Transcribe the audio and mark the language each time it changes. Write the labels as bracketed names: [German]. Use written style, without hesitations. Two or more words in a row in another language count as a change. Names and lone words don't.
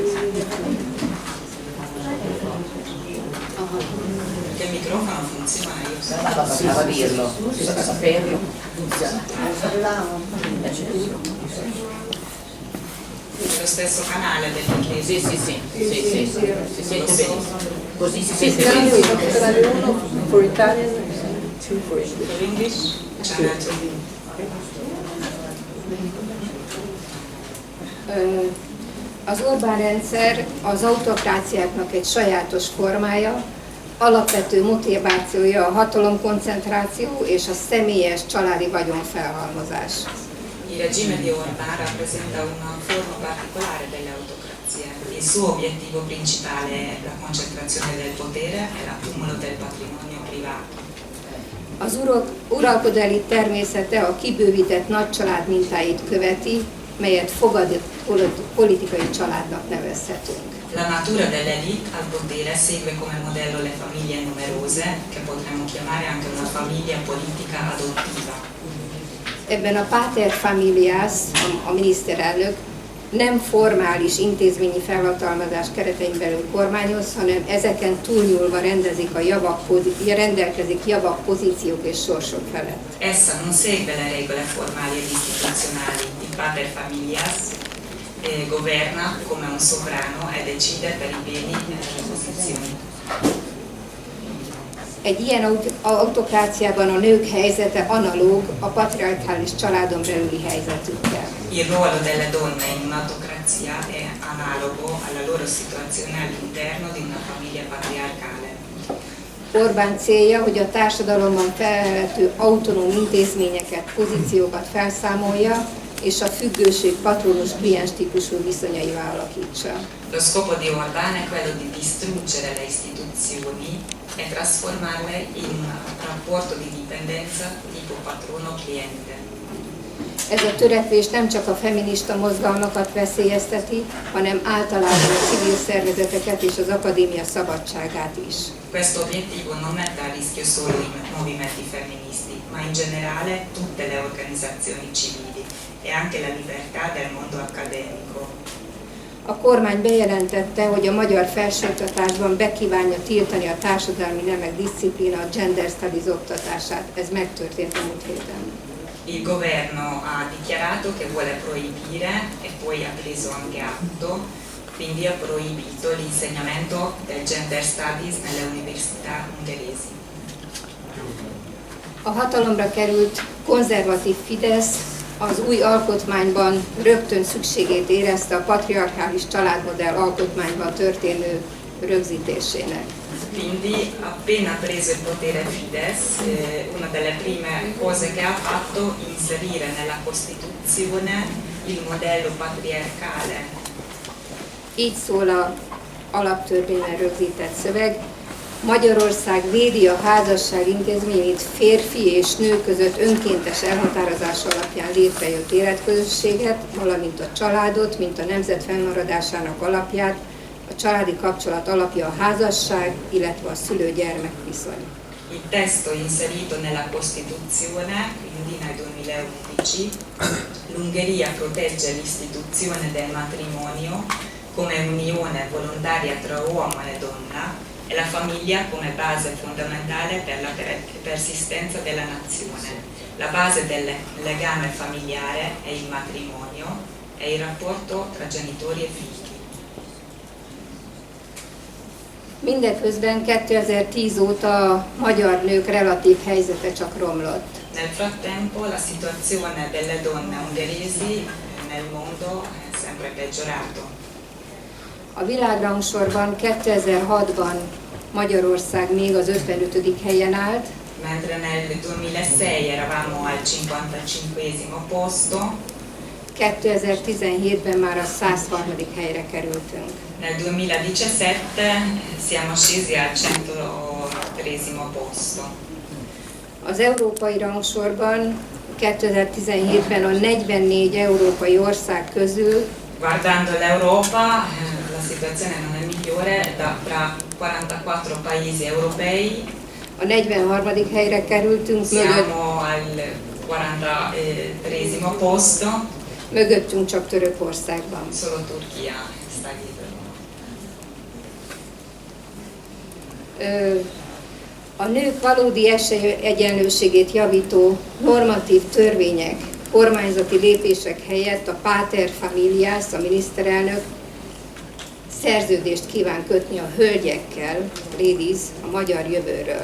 [Italian] Perché il microfono funziona, io so. Bastava dirlo, saperlo, funziona. Lo stesso canale dell'inglese? Sì, si sente benissimo. Così si sente Canale benissimo. [English] 1, canale 1 for Italian, 2 for English. For English? Channel 2. [Hungarian] Az Orbán rendszer az autokráciáknak egy sajátos formája, alapvető motivációja a hatalomkoncentráció és a személyes családi vagyonfelhalmozás. [Italian] Il regime di Orbán rappresenta una forma particolare dell'autocrazia. Il suo obiettivo principale è la concentrazione del potere e l'accumulo del patrimonio privato. [Hungarian] Az uralkodói természete a kibővített nagycsalád mintáit követi, melyet fogadott politikai családnak nevezhetünk. [Italian] La natura dell'elite al potere segue come modello le famiglie numerose, che potremmo chiamare anche una famiglia politica adottiva. [Hungarian] Ebben a [Latin] pater familias, [Hungarian] a miniszterelnök, nem formális intézményi felhatalmazás keretein belül kormányoz, hanem ezeken túlnyúlva rendelkezik javak, pozíciók és sorsok felett. [Italian] Essa non segue le regole formali ed istituzionali. Il [Latin] pater familias [Italian] governa come un sovrano e decide per i beni e le posizioni. [Hungarian] Egy ilyen autokráciában a nők helyzete analóg a patriarkális családon belüli helyzetükkel. [Italian] Il ruolo delle donne in un'autocrazia è analogo alla loro situazione all'interno di una famiglia patriarcale. [Hungarian] Orbán célja, hogy a társadalomban felelhető autonóm intézményeket, pozíciókat felszámolja, és a függőség patronus-kliens típusú viszonyaival alakítsa. [Italian] Lo scopo di Orbán è quello di distruggere le istituzioni e trasformarle in un rapporto di dipendenza tipo patrono-cliente. [Hungarian] Ez a törekvés nem csak a feminista mozgalmakat veszélyezteti, hanem általában a civil szervezeteket és az akadémia szabadságát is. [Italian] Questo obiettivo non mette a rischio solo i movimenti femministi, ma in generale tutte le organizzazioni civili e anche la libertà del mondo accademico. [Hungarian] A kormány bejelentette, hogy a magyar felsőoktatásban bekívánja tiltani a társadalmi nemek diszciplína, a [English] gender studies [Hungarian] oktatását. Ez megtörtént a múlt héten. [Italian] Il governo ha dichiarato che vuole proibire e poi ha preso anche atto, quindi ha proibito l'insegnamento del [English] gender studies [Italian] nelle università ungheresi. [Hungarian] A hatalomra került konzervatív Fidesz az új alkotmányban rögtön szükségét érezte a patriarchális családmodell alkotmányban történő rögzítésének. [Italian] Quindi appena preso il potere Fidesz, una delle prime cose che ha fatto è inserire nella Costituzione il modello patriarcale. [Hungarian] Így szól az alaptörvényben rögzített szöveg. Magyarország védi a házasság intézményét férfi és nő között önkéntes elhatározás alapján létrejött életközösséget, valamint a családot, mint a nemzet fennmaradásának alapját, a családi kapcsolat alapja a házasság, illetve a szülő-gyermek viszony. [Italian] Il testo inserito nella Costituzione, quindi nel 2011, l'Ungheria protegge l'istituzione del matrimonio come unione volontaria tra uomo e donna e la famiglia come base fondamentale per la persistenza della nazione. La base del legame familiare è il matrimonio e il rapporto tra genitori e figli. [Hungarian] Mindeközben 2010 óta a magyar nők relatív helyzete csak romlott. [Italian] Nel frattempo la situazione delle donne ungheresi nel mondo è sempre peggiorato. [Hungarian] A világrangsorban 2006-ban Magyarország még az 55. helyen állt. [Italian] Mentre nel 2006 eravamo al 55° posto, [Hungarian] 2017-ben már a 103. helyre kerültünk. [Italian] nel 2017 siamo scesi al 103° posto. [Hungarian] Az európai rangsorban 2017-ben a 44 európai ország közül [Italian] Guardando l'Europa, la situazione non è migliore, tra 44 paesi europei [Hungarian] a 43. helyre kerültünk, [Italian] siamo al 43° posto, [Hungarian] mögöttünk csak Törökországban. [Italian] solo Turchia sta dietro. [Hungarian] A nők valódi esélyegyenlőségét javító normatív törvények, kormányzati lépések helyett a [Latin] Pater Familias, [Hungarian] a miniszterelnök szerződést kíván kötni a hölgyekkel, ladies, a magyar jövőről.